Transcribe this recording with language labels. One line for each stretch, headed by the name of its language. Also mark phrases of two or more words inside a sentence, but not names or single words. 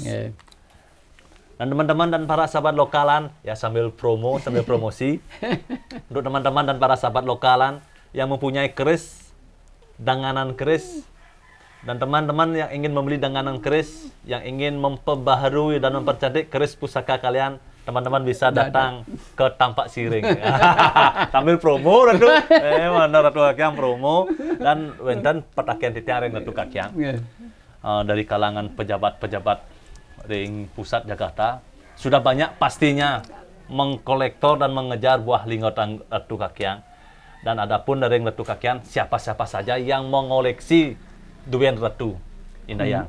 Indonesian: Dan teman-teman dan para sahabat lokalan, ya sambil promosi untuk teman-teman dan para sahabat lokalan yang mempunyai keris, danganan keris Dan teman-teman yang ingin membeli danganan keris, yang ingin memperbaharui dan mempercantik keris pusaka kalian, teman-teman bisa datang ke Tampak Siring. Sambil promo Ratu. Mana Ratu Kakyang promo dan
Balinese: wenten petakian titiang ring
Indonesian: Ratu Kakyang. Dari kalangan pejabat-pejabat ring pusat Jakarta sudah banyak pastinya mengkolektor dan mengejar buah lingotan Ratu Kakyang. Dan adapun dari Ratu Kakyang, siapa-siapa saja yang mengoleksi Duen Ratu Indayang.